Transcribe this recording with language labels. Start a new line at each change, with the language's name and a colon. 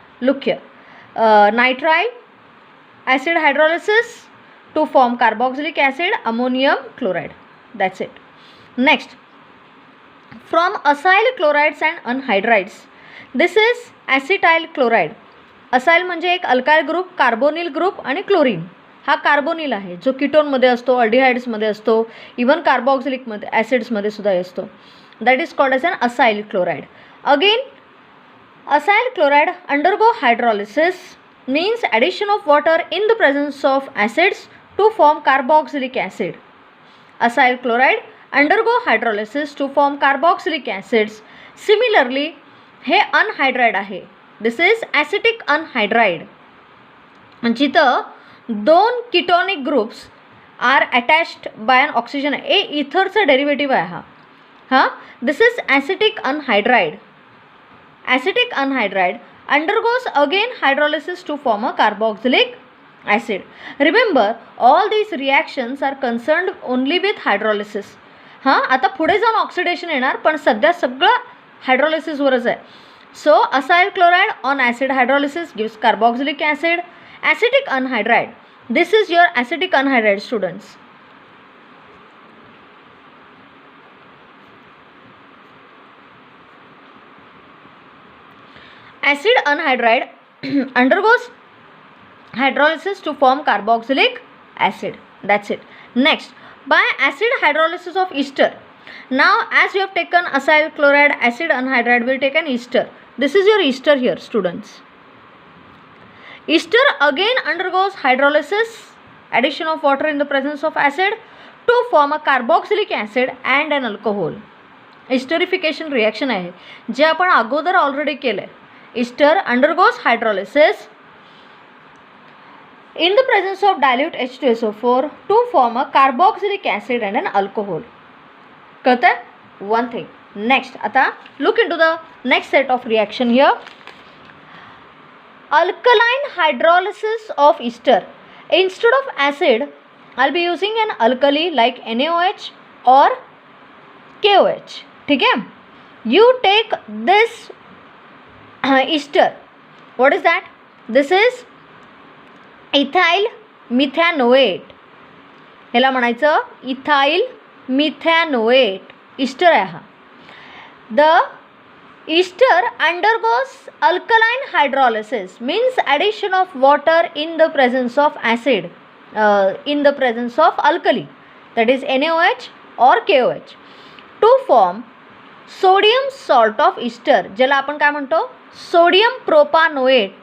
English: Look here. Nitrile, acid hydrolysis to form carboxylic acid, ammonium chloride. That's it. Next, from acyl chlorides and anhydrides. This is acetyl chloride.
Marathi: Acyl म्हणजे एक alkyl group, carbonyl group आणि chlorine. हा carbonyl आहे जो कीटोनमध्ये असतो, अल्डिहाइड्समध्ये असतो, even कार्बॉक्सिलिकमध्ये ॲसिड्समध्ये सुद्धा असतो.
English: That is called as an acyl chloride. Again acyl chloride undergo hydrolysis means addition of water in the presence of acids to form carboxylic acid. Acyl chloride undergo hydrolysis to form carboxylic acids.
Marathi: Similarly, हे anhydride आहे.
English: This is acetic anhydride.
Marathi: जिथं दोन
English: Ketonic groups are attached by an oxygen.
Marathi: ए इथरचा derivative आहे हा.
English: This is acetic anhydride. Acetic anhydride undergoes again hydrolysis to form a carboxylic acid. Remember, all these reactions are concerned only with hydrolysis.
Marathi: आता पुढे जाऊन oxidation येणार, पण सध्या सगळं हायड्रोलिसिसवरच आहे.
English: So acyl chloride on acid hydrolysis gives carboxylic acid. Acetic anhydride, this is your acetic anhydride, students. Acid anhydride undergoes hydrolysis to form carboxylic acid. That's it. Next, by acid hydrolysis of ester. Now, as you have taken acyl chloride, acid anhydride will take an ester. This is your ester here, students. Ester again undergoes hydrolysis, addition of water in the presence of acid to form a carboxylic acid and an alcohol.
Marathi: Esterification reaction आहे जे आपण अगोदर already केलं.
English: Ester undergoes hydrolysis in the presence of dilute H2SO4 to form a carboxylic acid and an alcohol.
Marathi: कळतं आहे?
English: One thing. Next, आता look into the next set of reaction here. Alkaline hydrolysis of ester. Instead of acid, I'll be using an alkali like NaOH or KOH.
Hindi: ठीक है?
English: You take this ester. What is that? This is ethyl methanoate.
Marathi: ह्याला म्हणायचं ethyl मिथॅनोएट. Easter आहे हा.
English: the ester undergoes alkaline hydrolysis means addition of water in the presence of acid in the presence of alkali, that is NaOH or KOH, to form sodium salt of ester,
Marathi: ज्याला आपण काय म्हणतो
English: Sodium propanoate.